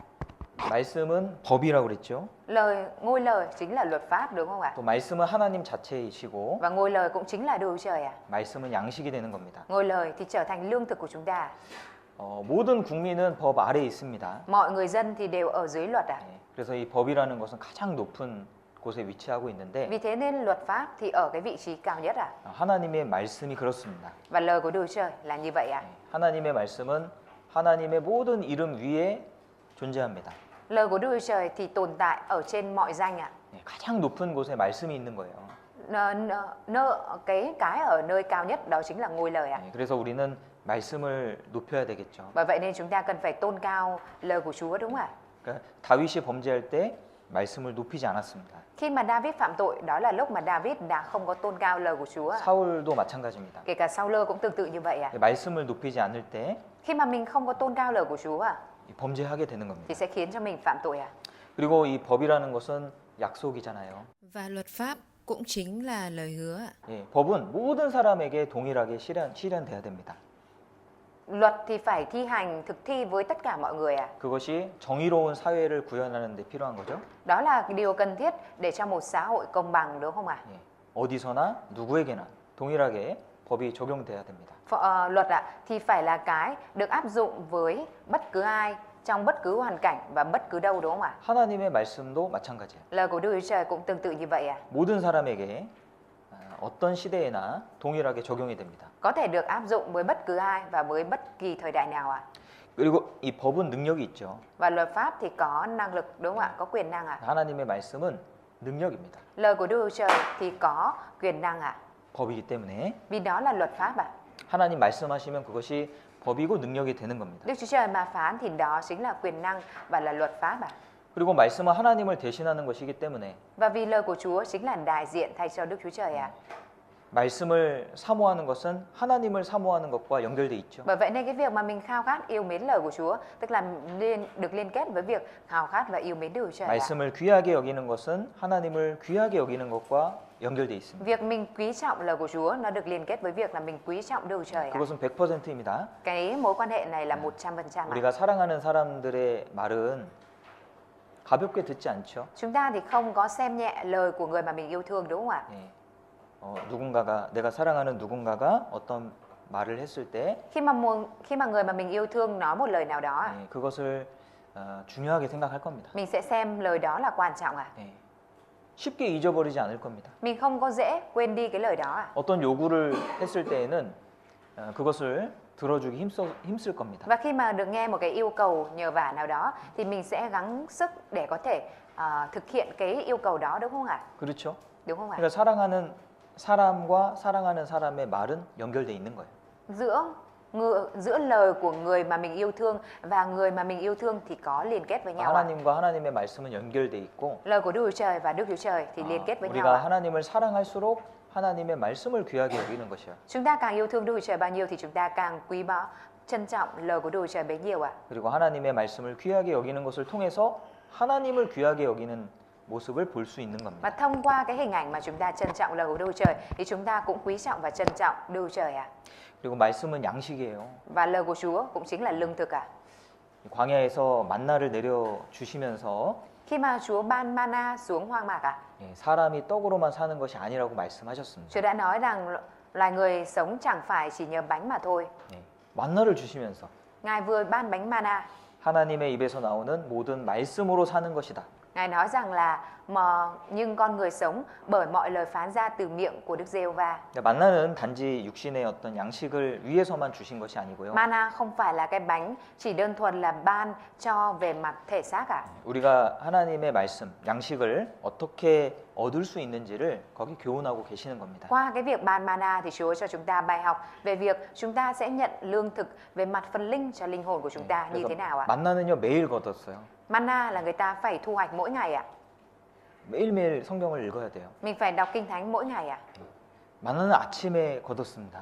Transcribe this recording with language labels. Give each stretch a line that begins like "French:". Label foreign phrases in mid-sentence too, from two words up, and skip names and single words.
Korean: 말씀은 법이라고 그랬죠.
Vietnamese: Ngôi lời chính là luật pháp, đúng không ạ?
Korean: 또 말씀은 하나님 자체이시고
Vietnamese: Và ngôi lời cũng chính là Đức Chúa Trời ạ.
Korean: 말씀은 양식이 되는 겁니다.
Vietnamese: Ngôi lời thì trở thành lương thực của chúng ta.
Korean: 모든 국민은 법 아래에 있습니다.
Vietnamese: Mọi người dân thì đều ở dưới luật ạ.
Korean: 그래서 이 법이라는 것은 가장 높은 곳에 위치하고 있는데
Vietnamese: Vì thế nên luật pháp thì ở cái vị trí cao nhất ạ.
Korean: 하나님의 말씀이 그렇습니다.
Vietnamese: Và lời của Đức Chúa Trời là như vậy ạ.
Korean: 하나님의 말씀은 하나님의 모든 이름 위에 존재합니다.
Vietnamese: Lời của Đức Chúa Trời thì tồn tại ở trên mọi danh ạ.
Korean: 가장 높은 곳에 말씀이 있는 거예요.
Vietnamese: Cái ở nơi cao nhất đó chính là ngôi lời ạ.
Korean: 그래서 우리는 말씀을 높여야 되겠죠.
Vietnamese: Bởi vậy nên chúng ta cần phải tôn cao lời của Chúa, đúng không ạ?
Korean: 그러니까 다윗이 범죄할 때 말씀을 높이지 않았습니다.
Vietnamese: Khi mà David phạm tội, đó là lúc mà David đã không có tôn cao lời của Chúa.
Korean: 사울도 마찬가지입니다.
Vietnamese: Kể cả Saul cũng tương tự như vậy ạ.
Korean: 말씀을 높이지 않을 때
Vietnamese: Khi mà mình không có tôn cao lời của Chúa
Korean: 범죄하게 되는
Vietnamese: thì
Korean: 겁니다.
Vietnamese: sẽ khiến cho mình phạm tội ạ.
Korean: 그리고 이 법이라는 것은 약속이잖아요.
Vietnamese: Và luật pháp cũng chính là lời hứa ạ.
Korean: 예, 법은 모든 사람에게 동일하게 실현돼야 됩니다.
Vietnamese: Luật thì phải thi hành, thực thi với tất cả mọi người ạ.
Korean: 그것이 정의로운 사회를 구현하는 데 필요한 거죠.
Vietnamese: Đó là điều cần thiết để cho một xã hội công bằng, đúng không ạ?
Korean: 예, 어디서나 누구에게나 동일하게 법이 적용돼야 됩니다.
Vietnamese: Luật ạ thì phải là cái được áp dụng với bất cứ ai trong bất cứ hoàn cảnh và bất cứ đâu, đúng không ạ?
Korean: 하나님의 말씀도 마찬가지예요.
Vietnamese: Lời của Đức Chúa Trời cũng tương tự như vậy ạ.
Korean: 모든 사람에게 어떤 시대에나 동일하게 적용이 됩니다.
Vietnamese: Có thể được áp dụng với bất cứ ai và với bất kỳ thời đại nào ạ.
Korean: 그리고 이 법은 능력이 있죠.
Vietnamese: Và luật pháp thì có năng lực, đúng không ạ? Có quyền năng ạ.
Korean: 하나님의 말씀은 능력입니다.
Vietnamese: Lời của Đức Chúa Trời thì có quyền năng ạ.
Korean: 법이기 때문에
Vietnamese: Vì đó là luật pháp ạ.
Korean: 하나님 말씀하시면 그것이 법이고 능력이 되는 겁니다.
Vietnamese: Đức Chúa Trời mà phán thì đó chính là quyền năng và là luật pháp ạ.
Korean: 그리고 말씀은 하나님을 대신하는 것이기 때문에
Vietnamese: Và vì lời của Chúa chính là đại diện thay cho Đức Chúa Trời ạ.
Korean: 말씀을 사모하는 것은 하나님을 사모하는 것과 연결돼 있죠.
Vietnamese: Bởi vậy nên cái việc mà mình khao khát yêu mến lời của Chúa tức là được liên kết với việc khao khát và yêu mến Đức Chúa Trời ạ.
Korean: 말씀을 귀하게 여기는 것은 하나님을 귀하게 여기는 것과 연결돼 있습니다.
Vietnamese: Việc mình quý trọng lời của Chúa nó được liên kết với việc là mình quý trọng Đức Chúa Trời ạ.
Korean: 그것은 100%입니다.
Vietnamese: Cái mối quan hệ này là 100% ạ.
Korean: 우리가 사랑하는 사람들의 말은 가볍게 듣지 않죠.
Vietnamese: Chúng ta thì không có xem nhẹ lời của người mà mình yêu thương, đúng không ạ?
Korean: 예. 내가 사랑하는 누군가가 어떤 말을 했을 때
Vietnamese: Khi mà người mà mình yêu thương nói một lời nào đó,
Korean: 그것을 중요하게 생각할 겁니다.
Vietnamese: mình sẽ xem lời đó là quan trọng ạ.
Korean: 쉽게 잊어버리지 않을 겁니다.
Vietnamese: Mình không có dễ quên đi cái lời đó ạ.
Korean: 어떤 요구를 했을 때에는 그것을 들어주기 힘쓸 겁니다.
Vietnamese: Và khi mà được nghe một cái yêu cầu nhờ vả nào đó thì mình sẽ gắng sức để có thể thực hiện cái yêu cầu đó, đúng không ạ?
Korean: 그렇죠?
Vietnamese: Đúng không ạ?
Korean: 그러니까 사랑하는 사람과 사랑하는 사람의 말은 연결돼 있는 거예요.
Vietnamese: Giữa lời của người mà mình yêu thương và người mà mình yêu thương thì có liên kết với nhau ạ.
Korean: 하나님과 하나님의 말씀은 연결돼 있고
Vietnamese: Lời của Đức Chúa Trời và Đức Chúa Trời thì liên kết với nhau
Korean: 우리가
Vietnamese: ạ.
Korean: 하나님을 사랑할수록 하나님의 말씀을 귀하게 여기는 것이요.
Vietnamese: Chúng ta càng yêu thương Đức Chúa Trời bao nhiêu thì chúng ta càng quý báu, trân trọng lời của Đức Chúa Trời bấy nhiêu ạ.
Korean: 그리고 하나님의 말씀을 귀하게 여기는 것을 통해서 하나님을 귀하게 여기는 모습을 볼 수 있는
Vietnamese: Và
Korean: 겁니다.
Vietnamese: thông qua cái hình ảnh mà chúng ta trân trọng lời của Đức Chúa Trời thì chúng ta cũng quý trọng và trân trọng Đức Chúa Trời ạ.
Korean: 그리고 말씀은 양식이에요.
Vietnamese: Và lời của Chúa cũng chính là lương thực ạ.
Korean: 광야에서 만나를 내려 주시면서
Vietnamese: Khi mà Chúa ban mana xuống hoang mạc ạ,
Korean: 사람이 떡으로만 사는 것이 아니라고 말씀하셨습니다.
Vietnamese: Chúa đã nói rằng Loài người sống chẳng phải chỉ nhờ bánh mà thôi.
Korean: 예, 만나를 주시면서
Vietnamese: Ngài vừa ban bánh mana.
Korean: 하나님의 입에서 나오는 모든 말씀으로 사는 것이다.
Vietnamese: Ngài nói rằng là nhưng con người sống bởi mọi lời phán ra từ miệng của Đức Giê-hô-va.
Korean: 만나는 단지 육신의 어떤 양식을 위해서만 주신 것이 아니고요.
Vietnamese: Mana không phải là cái bánh chỉ đơn thuần là ban cho về mặt thể xác à.
Korean: 우리가 하나님의 말씀, 양식을 어떻게 얻을 수 있는지를 거기 교훈하고 계시는 겁니다.
Vietnamese: Qua cái việc ban mana thì Chúa cho chúng ta bài học về việc chúng ta sẽ nhận lương thực về mặt phần linh cho linh hồn của chúng ta như thế nào ạ?
Korean: 만나는요 매일 거뒀어요.
Vietnamese: Mana là người ta phải thu hoạch mỗi ngày ạ.
Korean: 매일매일 성경을 읽어야 돼요.
Vietnamese: Mình phải đọc kinh thánh mỗi ngày ạ.
Korean: 만나는 아침에 거뒀습니다.